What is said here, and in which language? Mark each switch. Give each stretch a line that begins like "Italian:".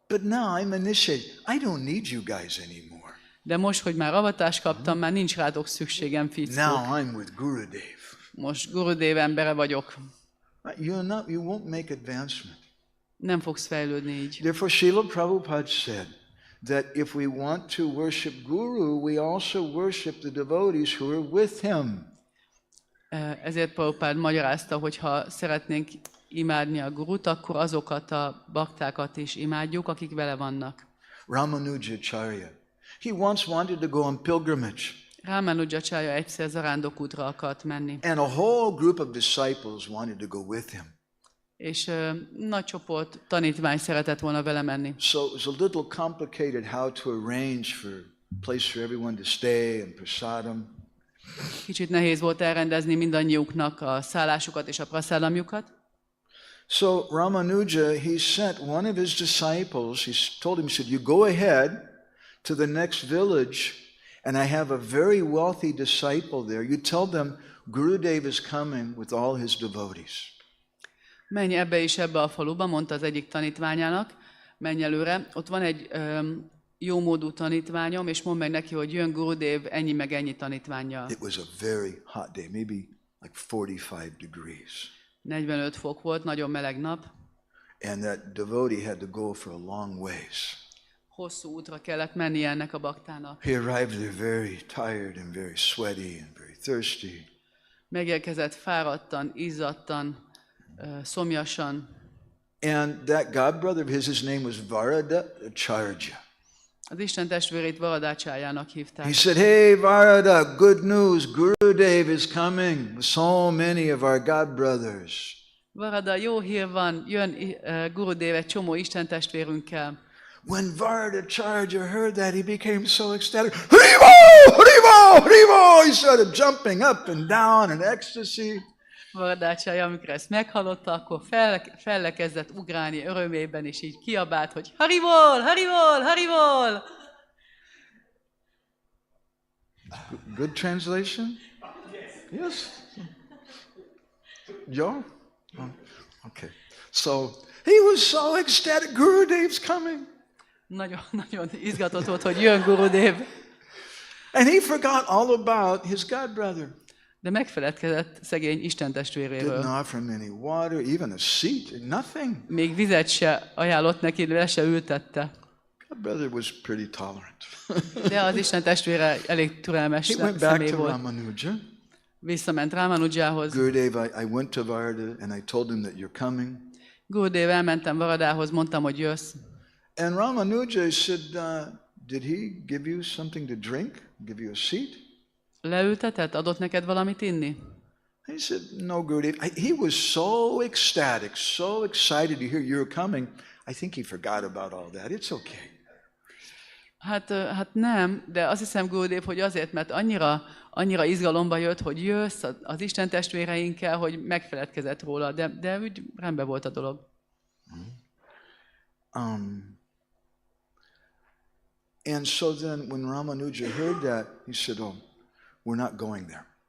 English: But now I'm initiated. I don't need you guys anymore.
Hungarian: De most, hogy már avatást kaptam, már nincs rátok szükségem, fickók.
English: Now I'm with Gurudev.
Hungarian: Most Gurudev embere vagyok.
English: You won't make advancement.
Hungarian: Nem fogsz fejlődni így.
English: Therefore, Srila Prabhupada said that if we want to worship Guru, we also worship the devotees who are with him.
Hungarian: Ezért Prabhupád magyarázta, hogy ha szeretnénk imádni a Gurut, akkor azokat a baktákat is imádjuk, akik vele vannak.
English: Ramanujacharya, he once wanted to go on pilgrimage.
Hungarian: Ramanujacharya egyszer zarándokútra akart menni.
English: And a whole group of disciples wanted to go with him.
Hungarian: És nagy csoport tanítvány szeretett volna vele menni.
English: So it was a little complicated how to arrange for a place for everyone to stay and prasadam.
Hungarian: Kicsit nehéz volt elrendezni mindannyiuknak a szállásukat és a prasadamjukat.
English: So Ramanuja, he sent one of his disciples, he told him, he said, you go ahead to the next village, and I have a very wealthy disciple there. You tell them Gurudev is coming with all his devotees.
Hungarian: Menj ebbe és ebbe a faluba, mondta az egyik tanítványának, menj előre, ott van egy jómódú tanítványom, és mondd meg neki, hogy jön Gurudev ennyi meg ennyi tanítvánnyal.
English: It was a very hot day, maybe like 45 degrees.
Hungarian: 45 fok volt, nagyon meleg nap.
English: And that devotee had to go for a long ways.
Hungarian: Hosszú útra kellett mennie ennek a baktának.
English: He arrived there very tired and very sweaty and very thirsty.
Hungarian: Megérkezett fáradtan, izzadtan, szomjasan.
English: And that godbrother of his name was Varadacharya.
Hungarian: Az Isten testvérét Varadácsájának hívták.
English: He said, hey Varada, good news, Gurudev is coming with so many of our godbrothers.
Hungarian: Varada, jó hír van, jön Gurudev egy csomó Isten testvérünkkel.
English: When Varadacharya heard that, he became so ecstatic. Haribo! Haribo! Haribo! He started jumping up and down in ecstasy.
Hungarian: Varadácsája, amikor ezt meghallotta, akkor fellekezdett ugrálni örömében, és így kiabált, hogy Haribol! Haribol! Haribol!
English: Good translation? Yes. Yeah? Okay. So, he was so ecstatic, Gurudev's coming.
Hungarian: Nagyon izgatott volt, hogy jön Gurudev.
English: And he forgot all about his godbrother.
Hungarian: De megfeledkezett szegény Isten testvéréről.
English: Didn't offer him any water, even a seat, nothing.
Hungarian: Még vizet se ajánlott neki, le se ültette.
English: Godbrother was pretty tolerant.
Hungarian: De az Isten testvére elég türelmes
English: He went back
Hungarian: személy
English: to
Hungarian: volt.
English: Ramanuja.
Hungarian: Visszament Ramanujához.
English: Gurudev, I went to Varada and I told him that you're coming.
Hungarian: Gurudev, elmentem Varadához, mondtam, hogy jössz.
English: And Ramanuja said, did he give you something to drink? Give you a seat?
Hungarian: Leültetett? Adott neked valamit inni?
English: He said, no, Gurudev. He was so ecstatic, so excited to hear you're coming. I think he forgot about all that. It's okay.
Hungarian: Hát nem, de azt hiszem, Gurudev, hogy azért, mert annyira izgalomba jött, hogy jössz az Isten testvéreinkkel, hogy megfeledkezett róla, de úgy rendben volt a dolog.
English: And so then when Ramanuja heard that, he said, oh, we're not going there.